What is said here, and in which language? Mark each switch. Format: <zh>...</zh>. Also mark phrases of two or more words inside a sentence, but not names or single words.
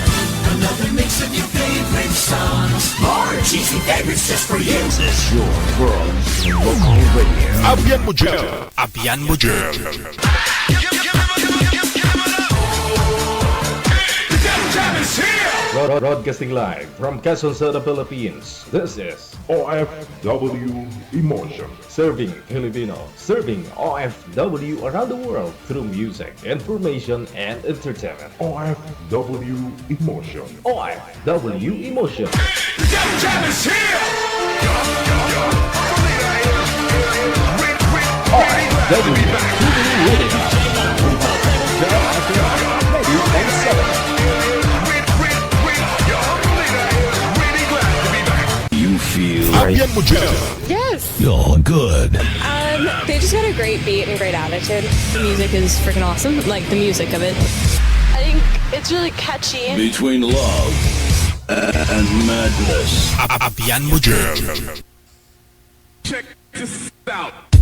<en>Another mix of your favorite songs. More cheesy favorites just for you. Your world local radio.</en> <ceb>Abyan mo dyan. Abyan mo dyan.</ceb> <en>Broadcasting live from Quezon City, Philippines. This is OFW Emotion. Serving Filipino, serving OFW around the world through music, information, and entertainment. OFW Emotion. OFW Emotion. OFW Radio. You feel</en> <ceb>Abyan mo dyan.</ceb> <en>Yes. you're good. They just got a great beat and great attitude. The music is freaking awesome. Like the music of it. I think it's really catchy. Between love and madness.</en> <ceb>Abyan mo dyan.</ceb> <en>Check this out.</en>